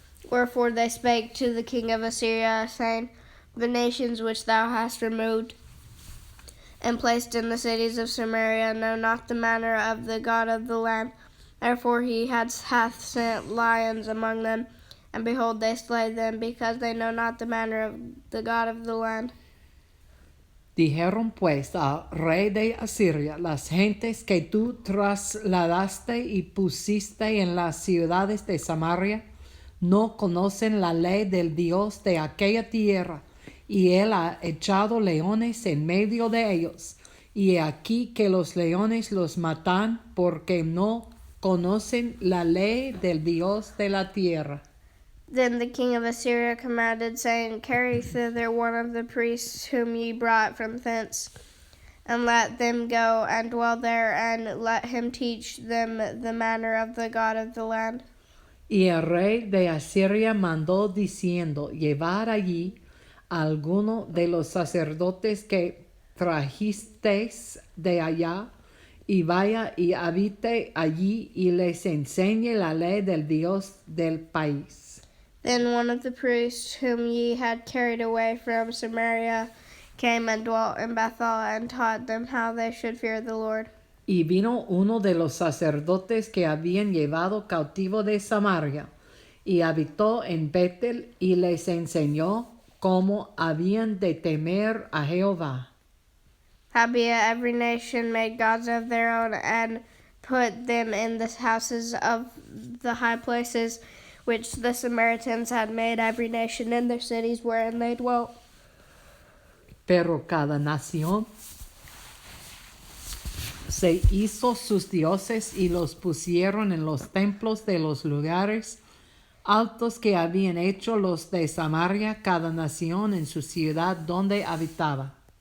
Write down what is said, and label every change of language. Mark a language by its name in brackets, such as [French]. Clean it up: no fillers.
[English] Wherefore they spake to the king of Assyria, saying, the nations which thou hast removed and placed in the cities of Samaria know not the manner of the God of the land. Therefore he hath sent lions among them, and behold, they slay them, because they know not the manner of the God of the land. [Spanish] Dijeron pues al rey de Asiria, las gentes que tú trasladaste y pusiste en las ciudades de Samaria no conocen la ley del Dios de aquella tierra, y él ha echado leones en medio de ellos, y he aquí que los leones los matan porque no conocen la ley del Dios de la tierra. [English] Then the king of Assyria commanded, saying, carry thither one of the priests whom ye brought from thence, and let them go and dwell there, and let him teach them the manner of the God of the land. [Spanish] Y el rey de Asiria mandó diciendo, llevar allí a alguno de los sacerdotes que trajisteis de allá, y vaya y habite allí y les enseñe la ley del Dios del país. [English] Then one of the priests whom ye had carried away from Samaria came and dwelt in Bethel, and taught them how they should fear the Lord. [Spanish] Y vino uno de los sacerdotes que habían llevado cautivo de Samaria, y habitó en Betel, y les enseñó cómo habían de temer a Jehová. [English] Howbeit every nation made gods of their own, and put them in the houses of the high places, which the Samaritans had made, every nation in their cities wherein they dwelt. [Spanish] Pero cada nación se hizo sus dioses y los pusieron en los templos de los lugares altos que habían hecho los de Samaria, cada nación en su ciudad donde habitaba.